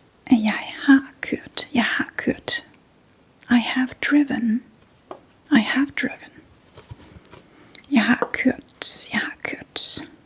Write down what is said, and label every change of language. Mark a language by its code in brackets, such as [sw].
[da] Jeg har kørt, jeg har kørt. [en] I have driven, I have driven. [da] Jeg har kørt, jeg har kørt.